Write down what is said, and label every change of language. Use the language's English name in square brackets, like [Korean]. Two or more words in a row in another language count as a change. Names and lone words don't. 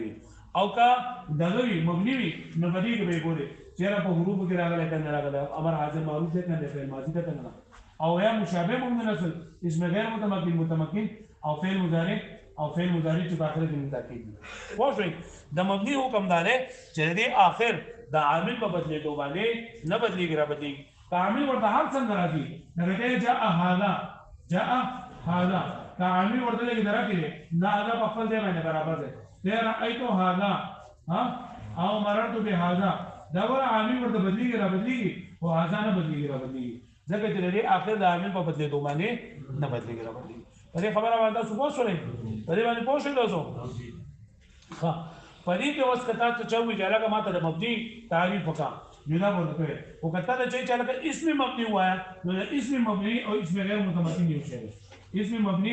[Pashto] وي او کا دغه وي مبني وي نو بدی کې به ګوره چیرې په حروف کې راغلی کنه راغلی امر حاضر معروف ده کنه فعل ماضي ده کنه او یا مشابه مبني نصل اسم غیر متمکن او فعل مضارع چې په اخر کې متاکید دي واښوي د مبني حکم دار چې د اخر د عامل په بدلېدو باندې نه بدلېږي را بدلېږي عامل ورته هر څنګه راځي لکه جاء هذا عامل ورته لګي درکې نه هغه په خپل ځای باندې برابر دی [Arabic] رأيت هذا [Pashto] او [Arabic] مررت بهذا [Pashto] دا ور عامل ورته بدلېږي را بدلېږي او هذا نه بدلېږي را بدلېږي ځکه چې د اخر د عامل په بدلېدو باندې نه بدلېږي را بدلېږي پدې خبره باندې څه پوښتنه پدې باندې پوښتنه تاسو ها پدې کې اوس کته ته چوي چې لکه ماته د مبني تعریف وکړه جدا ورته او کته ته چې لکه اسم مبني وایا نو اسم مبني او اسم غیر متمکن یو شی اسم مبني